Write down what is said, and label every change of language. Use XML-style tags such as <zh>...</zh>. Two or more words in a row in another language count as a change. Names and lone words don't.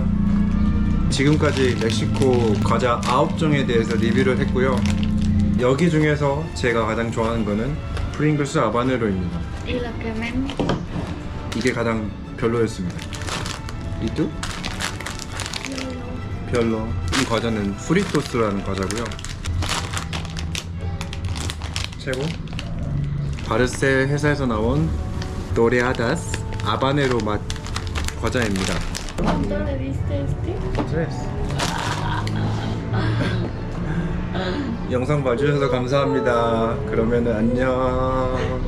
<ko>지금까지 멕시코 과자 9종에 대해서 리뷰를 했고요. 여기 중에서 제가 가장 좋아하는 거는 프링글스 아바네로입니다.</ko> <es>Y lo que menos.</es> <ko>이게 가장 별로였습니다. 이두? 별로. 이 과자는 프리토스라는 과자고요. 최고. 바르셀 회사에서 나온 도레아다스 아바네로 맛 과자입니다.</ko> <es>¿Cuánto le diste este?</es> <ko>영상 봐주셔서 감사합니다. 그러면은 안녕.</ko>